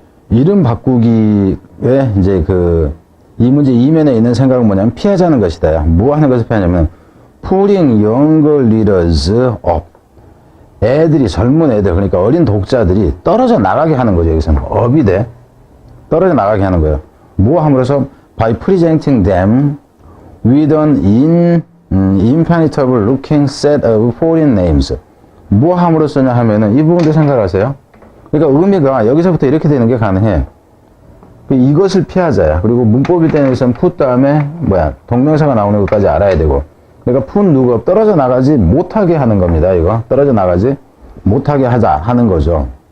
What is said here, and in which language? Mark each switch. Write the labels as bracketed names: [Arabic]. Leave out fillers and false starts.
[Korean] 이름 바꾸기에 이제 이 문제 이면에 있는 생각은 뭐냐면 피하자는 것이다. 뭐 하는 것을 피하냐면 [English] putting younger readers up. [Korean] 애들이, 젊은 애들, 그러니까 어린 독자들이 떨어져 나가게 하는 거죠. 여기서는 up이 돼. 떨어져 나가게 하는 거예요. 뭐 함으로써 [English] by presenting them with an impenetrable looking set of foreign names. [Korean] 뭐 함으로써냐 하면은 이 부분도 생각하세요. 그러니까 의미가 여기서부터 이렇게 되는 게 가능해. 이것을 피하자야. 그리고 문법일 때는 여기서는 put 다음에 동명사가 나오는 것까지 알아야 되고. 그러니까 put 누가 떨어져 나가지 못하게 하는 겁니다. 이거 떨어져 나가지 못하게 하자 하는 거죠.